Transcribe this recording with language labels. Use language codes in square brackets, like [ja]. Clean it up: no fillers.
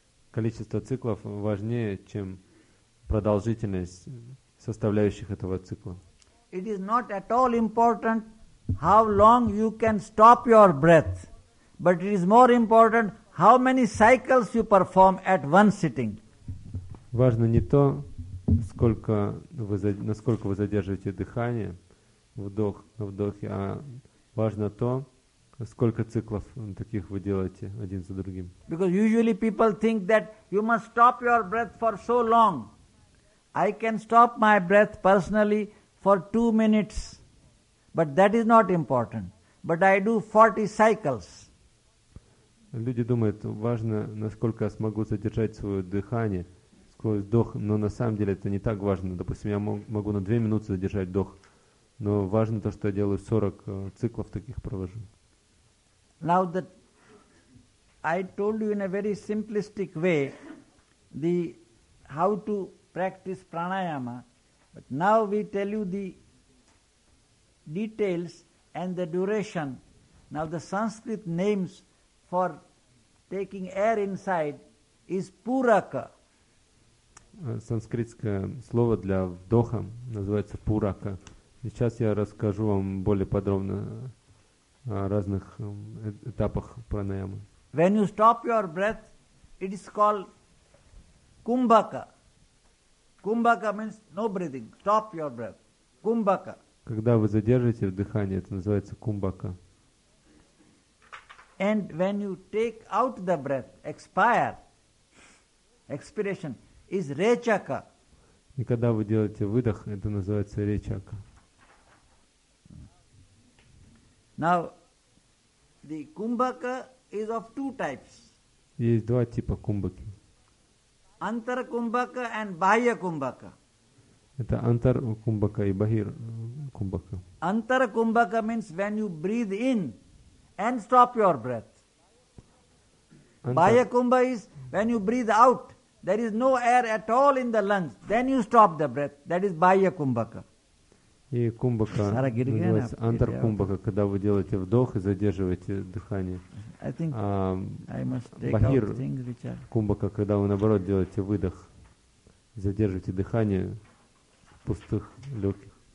[ru] Количество циклов важнее, чем продолжительность составляющих этого цикла. [en] It is not at all important how long you can stop your breath, but it is more important how many cycles you perform at one sitting. [ru] Важно не то, сколько вы, насколько вы задерживаете дыхание, вдох на вдохе, а важно то, сколько циклов таких вы делаете один за другим. [en] Because usually people think that you must stop your breath for so long. I can stop my breath personally for 2 minutes, but that is not important. But I do 40 cycles. [ru] Люди думают, важно, насколько я смогу задержать свое дыхание сквозь вдох, но на самом деле это не так важно. Допустим, я могу на 2 минуты задержать вдох, но важно то, что я делаю 40 циклов таких провожу. [en] Now that I told you in a very simplistic way the how to practice pranayama, but now we tell you the details and the duration. Now the Sanskrit names for taking air inside is puraka. [ru] Санскритское слово для вдоха называется пурака. Сейчас я расскажу вам более подробно о разных этапах пранаямы. [en] When you stop your breath, it is called кумбака. Кумбака means no breathing. Stop your breath. Кумбака. [ru] Когда вы задерживаете дыхание, это называется кумбака. [en] And when you take out the breath, expire, expiration, is речака. [ru] И когда вы делаете выдох, это называется речака. [en] Now, the кумбака is of two types. [ru] Есть два типа кумбаки. [en] Antara kumbhaka and bahya kumbhaka. [ru] Это antar kumbhaka и bahir kumbhaka. [en] Antara kumbhaka means when you breathe in and stop your breath. Bahya kumbhaka is when you breathe out, there is no air at all in the lungs, then you stop the breath. That is bahya kumbhaka. [ru] И кумбхака называется антар кумбхака, когда вы делаете вдох и задерживаете дыхание. Бахир кумбхака, когда вы наоборот делаете выдох, задерживаете дыхание пустых легких.